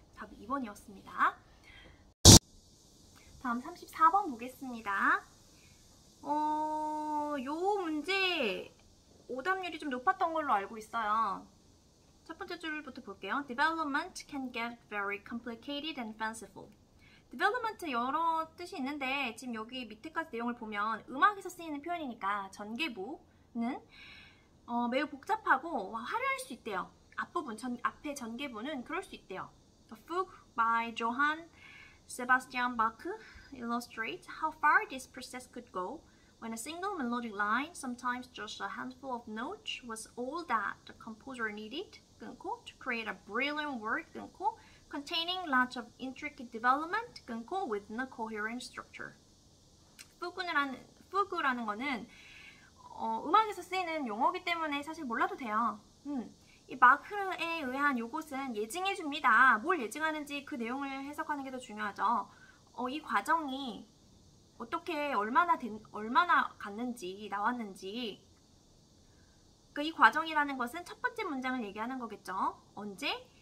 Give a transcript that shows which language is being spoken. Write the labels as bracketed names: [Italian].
[Korean] 답 2번이었습니다. 다음 34번 보겠습니다. 요 문제 오답률이 좀 높았던 걸로 알고 있어요. 첫 번째 줄부터 볼게요. [English] Development can get very complicated and fanciful. [Korean] Development 여러 뜻이 있는데 지금 여기 밑에까지 내용을 보면 음악에서 쓰이는 표현이니까 전개부는 매우 복잡하고 화려할 수 있대요. 앞부분, 앞에 전개부는 그럴 수 있대요. [English] The Fugue by Johann Sebastian Bach illustrates how far this process could go when a single melodic line, sometimes just a handful of notes, was all that the composer needed [Korean] 끊고, [English] to create a brilliant work 끊고, containing lots of intricate development 끊고, with no coherent structure. [Korean] fugu라는 거는 음악에서 쓰이는 용어이기 때문에 사실 몰라도 돼요. 이 마크에 의한 요것은 예증해줍니다. 뭘 예증하는지 그 내용을 해석하는 게 더 중요하죠. 이 과정이 어떻게 얼마나 갔는지 나왔는지, 그러니까 이 과정이라는 것은 첫 번째 문장을 얘기하는 거겠죠. 언제?